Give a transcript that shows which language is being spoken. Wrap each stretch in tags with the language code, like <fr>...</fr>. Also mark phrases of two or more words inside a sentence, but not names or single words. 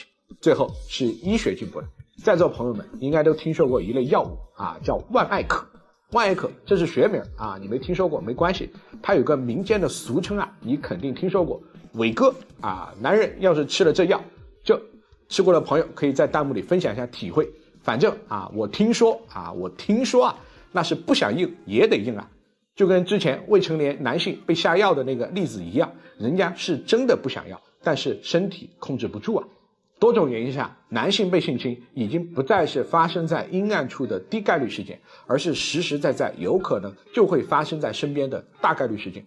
<zh>最後是醫學進步了，在座朋友們應該都聽說過一類藥物啊，叫萬艾可。萬艾可這是學名啊，你沒聽說過沒關係，它有個民間的俗稱啊，你肯定聽說過，偉哥啊，男人要是吃了這藥，就吃過的朋友可以在彈幕裡分享一下體會。反正啊，我聽說啊。那是不想硬也得硬啊，就跟之前未成年男性被下藥的那個例子一樣，人家是真的不想要，但是身體控制不住啊。多種原因下，男性被性侵已經不再是發生在陰暗處的低概率事件，而是實實在在有可能就會發生在身邊的大概率事件。</zh>